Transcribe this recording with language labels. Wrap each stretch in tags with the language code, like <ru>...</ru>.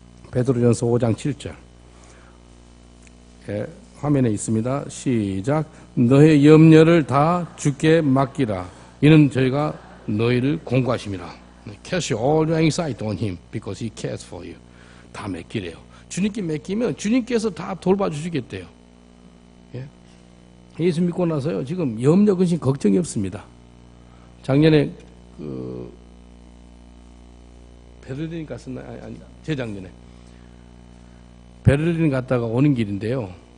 <ko>베드로전서 5장 7절. 예, 화면에 있습니다. 시작. 너의 염려를 다 주께 맡기라. 이는 저희가 너희를 공부하심이라.</ko> <en>Cast all your anxiety on him because he cares for you.</en> <ko>다 맡기래요. 주님께 맡기면 주님께서 다 돌봐주시겠대요. 예? 예수 믿고 나서요. 지금 염려, 근심, 걱정이 없습니다. 작년에 베를린 갔었나? 아니, 재작년에 베를린 갔다가 오는 길인데요.</ko>